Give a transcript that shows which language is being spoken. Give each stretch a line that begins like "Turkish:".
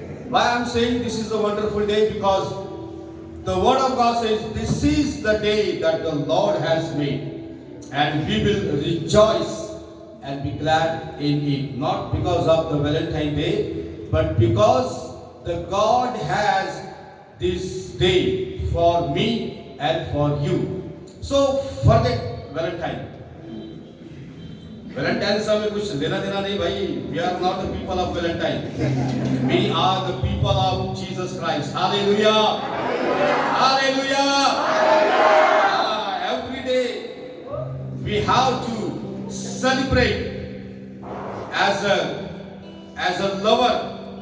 English: Why I'm saying this is a wonderful day? Because the Word of God says this is the day that the Lord has made, and we will rejoice and be glad in it. Not because of the Valentine Day, but because the God has this day for me and for you. So forget Valentine.
Hindi: Valentine से हमें कुछ लेना देना नहीं भाई.
English: We are not the people of Valentine. We are the people of Jesus Christ. Hallelujah. Hallelujah. Every day we have to celebrate as a lover.